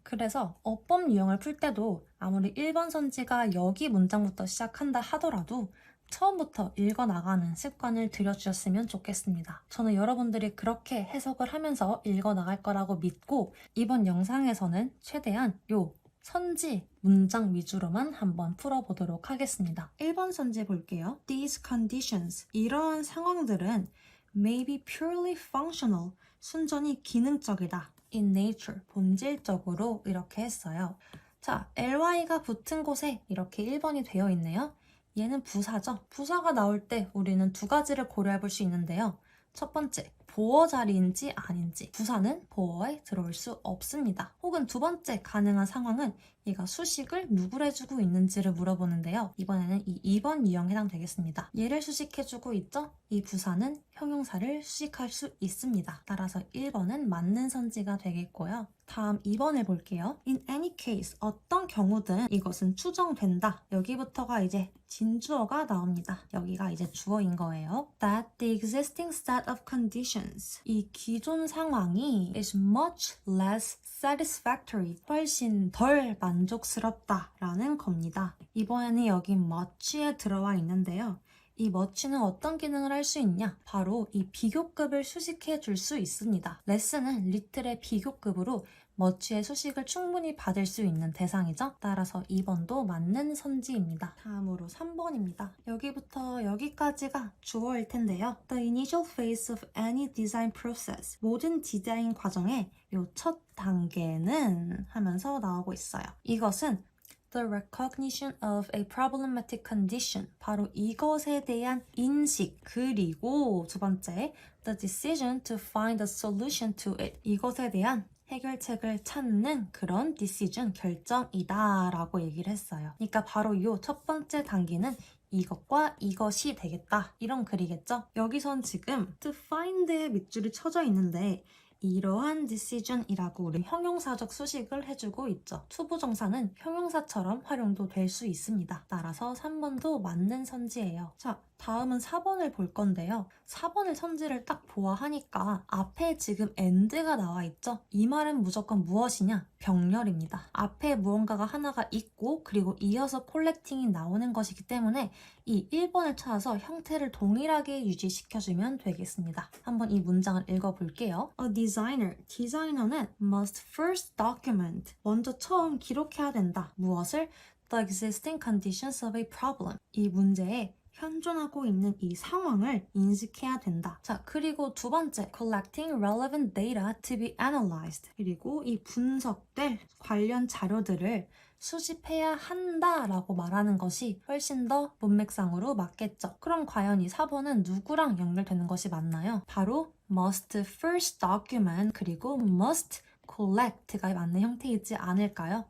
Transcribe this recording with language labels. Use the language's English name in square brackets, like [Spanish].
[Korean] 그래서 어법 유형을 풀 때도 아무리 1번 선지가 여기 문장부터 시작한다 하더라도 처음부터 읽어나가는 습관을 들여주셨으면 좋겠습니다. 저는 여러분들이 그렇게 해석을 하면서 읽어나갈 거라고 믿고 이번 영상에서는 최대한 선지 문장 위주로만 한번 풀어보도록 하겠습니다. 1번 선지 볼게요. [English] These conditions, [Korean] 이러한 상황들은 [English] may be purely functional, [Korean] 순전히 기능적이다. [English] In nature, [Korean] 본질적으로 이렇게 했어요. 자, ly가 붙은 곳에 이렇게 1번이 되어 있네요. 얘는 부사죠. 부사가 나올 때 우리는 두 가지를 고려해 볼 수 있는데요. 첫 번째, 보어 자리인지 아닌지. 부사는 보어에 들어올 수 없습니다. 혹은 두 번째 가능한 상황은 얘가 수식을 누구를 해주고 있는지를 물어보는데요. 이번에는 이 2번 유형에 해당되겠습니다. 얘를 수식해주고 있죠? 이 부사는 형용사를 수식할 수 있습니다. 따라서 1번은 맞는 선지가 되겠고요. 다음 2번을 볼게요. [English] In any case, [Korean] 어떤 경우든 이것은 추정된다. 여기부터가 이제 진주어가 나옵니다. 여기가 이제 주어인 거예요. [English] That the existing set of conditions, [Korean] 이 기존 상황이 [English] is much less satisfactory, [Korean] 훨씬 덜 만족스럽다라는 겁니다. 이번에는 여기 much에 들어와 있는데요. 이 much는 어떤 기능을 할 수 있냐? 바로 이 비교급을 수식해 줄 수 있습니다. less는 little의 비교급으로 much의 수식을 충분히 받을 수 있는 대상이죠. 따라서 2번도 맞는 선지입니다. 다음으로 3번입니다. 여기부터 여기까지가 주어일 텐데요. [English] The initial phase of any design process. [Korean] 모든 디자인 과정의 요 첫 단계는 하면서 나오고 있어요. 이것은 [English] The recognition of a problematic condition. [Korean] 바로 이것에 대한 인식. 그리고 두 번째, [English] the decision to find a solution to it. [Korean] 이것에 대한 해결책을 찾는 그런 decision, 결정이다 라고 얘기를 했어요. 그러니까 바로 이 첫 번째 단계는 이것과 이것이 되겠다. 이런 글이겠죠? 여기선 지금 to find의 밑줄이 쳐져 있는데 이러한 decision이라고 우리 형용사적 수식을 해주고 있죠. 투부정사는 형용사처럼 활용도 될 수 있습니다. 따라서 3번도 맞는 선지예요. 자, 다음은 4번을 볼 건데요. 4번의 선지를 딱 보아하니까 앞에 지금 and가 나와 있죠? 이 말은 무조건 무엇이냐? 병렬입니다. 앞에 무언가가 하나가 있고 그리고 이어서 콜렉팅이 나오는 것이기 때문에 이 1번을 찾아서 형태를 동일하게 유지시켜주면 되겠습니다. 한번 이 문장을 읽어볼게요. [English] A designer, [Korean] 디자이너는 [English] must first document, [Korean] 먼저 처음 기록해야 된다. [English] 무엇을? The existing conditions of a problem. [Korean] 이 문제에 현존하고 있는 이 상황을 인식해야 된다. 자, 그리고 두 번째, [English] collecting relevant data to be analyzed. [Korean] 그리고 이 분석될 관련 자료들을 수집해야 한다라고 말하는 것이 훨씬 더 문맥상으로 맞겠죠. 그럼 과연 이 4번은 누구랑 연결되는 것이 맞나요? 바로 [English] must first document [Korean] 그리고 [English] must collect [Korean] 가 맞는 형태이지 않을까요?